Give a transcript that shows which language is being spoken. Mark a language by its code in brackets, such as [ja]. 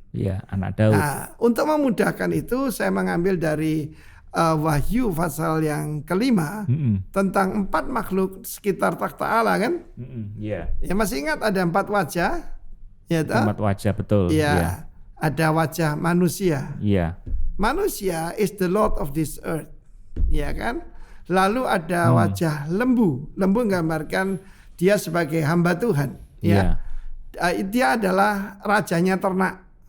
[id] Iya, anak Daud. Nah, untuk memudahkan itu saya mengambil dari Wahyu pasal yang kelima tentang 4 makhluk sekitar takhta Allah kan? Iya. Ya masih ingat ada 4 wajah? Ya toh? 4 wajah, betul. Ya, Iya. ada wajah manusia. Iya. [en] Manusia is the Lord of this earth. [id] Ya kan? Lalu ada wajah lembu. Lembu menggambarkan dia sebagai hamba Tuhan. Ya. Dia adalah rajanya ternak.